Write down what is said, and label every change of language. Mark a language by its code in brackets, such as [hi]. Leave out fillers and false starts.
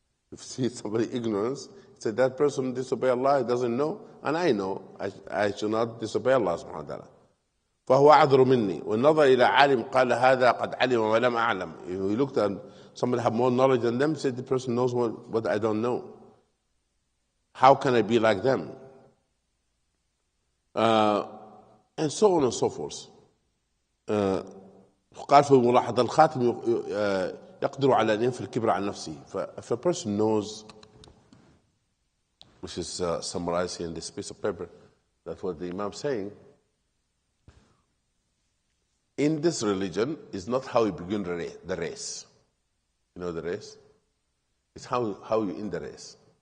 [en] If you see somebody ignorance, he said that person disobey Allah, he doesn't know, and I know I should not disobey Allah subhanahu wa ta'ala. [ar] فهو أعذر مني. والنظر إلى عالم قال هذا قد علم ولم أعلم. [en] He looked at somebody have more knowledge than them, said the person knows what I don't know. How can I be like them? And so on and so forth. [ar] قال في ملاحظة الخاتم يقدر على أن ينفي الكبر عن نفسه. [en] If a person knows, which is summarized here in this piece of paper, that's what the Imam is saying. In this religion is not how you begin the race. You know the race? It's how you end the race.